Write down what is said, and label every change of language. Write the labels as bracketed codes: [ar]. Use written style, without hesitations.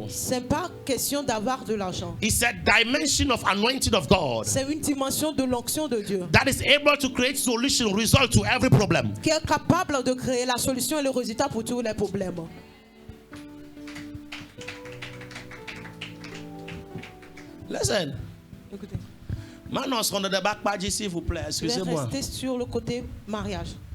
[fr] C'est pas question d'avoir de l'argent. [en] It's a dimension of anointing of God. [fr] C'est une dimension de l'onction de Dieu. [en] That is able to create solution, result to every problem. [fr] Qui est capable de créer la solution et le résultat pour tous les problèmes. [en] Listen. [fr] Écoutez. Maintenant, on se rend de débat, s'il vous plaît. Excusez-moi. Restez sur le côté mariage.